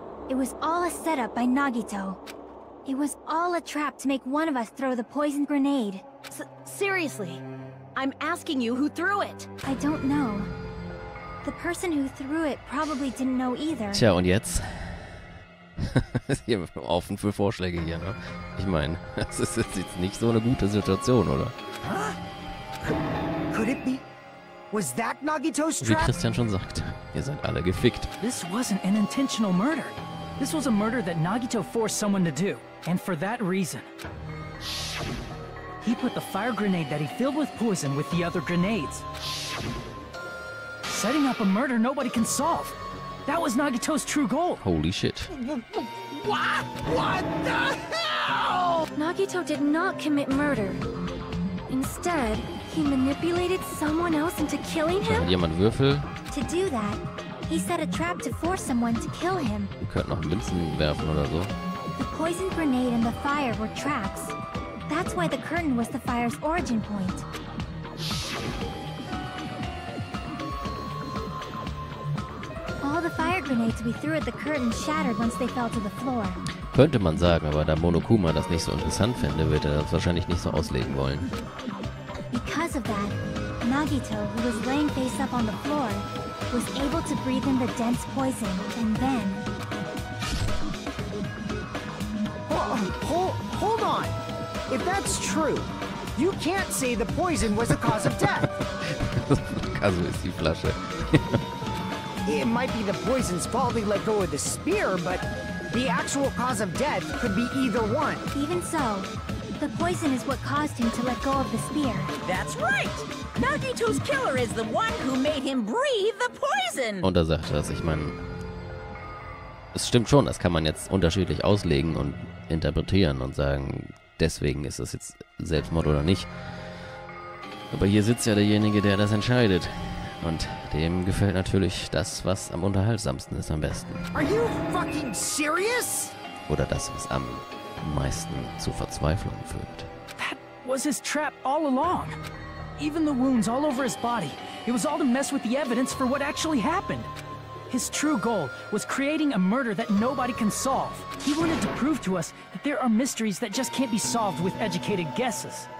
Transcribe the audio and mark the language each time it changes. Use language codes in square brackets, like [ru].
[en] It was all a setup by Nagito. It was all a trap to make one of us throw the poison grenade. Seriously, I'm asking you who threw it. I don't know. The person who threw it probably didn't know either. [de] Tja, und jetzt? Hier offen für Vorschläge hier, ne? Ich meine, das ist jetzt nicht so eine gute Situation, oder? [en] Could it be? Was that Nagito's [de] Wie [en] trap? [de] Christian schon sagt, ihr seid alle gefickt. [en] This wasn't an intentional murder. This was a murder that Nagito forced someone to do. And for that reason, he put the fire grenade that he filled with poison with the other grenades. Setting up a murder nobody can solve. That was Nagito's true goal. Holy shit. What? What the hell? Nagito did not commit murder. Instead, he manipulated someone else into killing [de] Hat [en] him? [de] jemand Würfel? [en] To do that, he set a trap to force someone to kill him. [de] Ihr könnt noch Münzen werfen oder so. [en] The poison grenade and the fire were traps. That's why the curtain was the fire's origin point. All the fire grenades we threw at the curtain shattered once they fell to the floor. [de] Könnte man sagen, aber da Monokuma das nicht so interessant fände, wird er das wahrscheinlich nicht so auslegen wollen. [en] Because of that, Nagito, who was laying face up on the floor, was able to breathe in the dense poison, and then... Hold on. If that's true, you can't say the poison was the cause of death. [de] Kaso ist die Flasche. [en] It might be the poison's fault they let go of the spear, but the actual cause of death could be either one. Even so, the poison is what caused him to let go of the spear. That's right! Nagito's killer is the one who made him breathe the poison! [de] Und da sagt er das, ich meine, es stimmt schon, das kann man jetzt unterschiedlich auslegen und interpretieren und sagen, deswegen ist das jetzt Selbstmord oder nicht. Aber hier sitzt ja derjenige, der das entscheidet. Und dem gefällt natürlich das, was am unterhaltsamsten ist, am besten. [en] Are you fucking serious? [de] Oder das, was am meisten zur Verzweiflung führt. [en] That was his trap all along. Even the wounds all over his body. It was all to mess with the evidence for what actually happened. His true goal was creating a murder that nobody can solve. He wanted to prove to us that there are mysteries that just can't be solved with educated guesses.